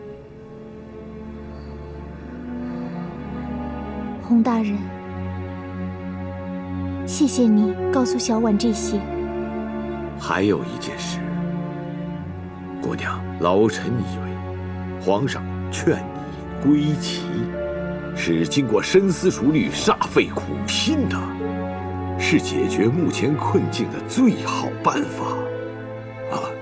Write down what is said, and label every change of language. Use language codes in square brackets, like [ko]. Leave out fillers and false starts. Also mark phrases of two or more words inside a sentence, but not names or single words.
[zh] 洪大人，謝謝你告訴小婉這些。還有一件事，姑娘，老臣以為皇上勸你歸齊，是經過深思熟慮、煞費苦心的，是解決目前困境的最好辦法啊！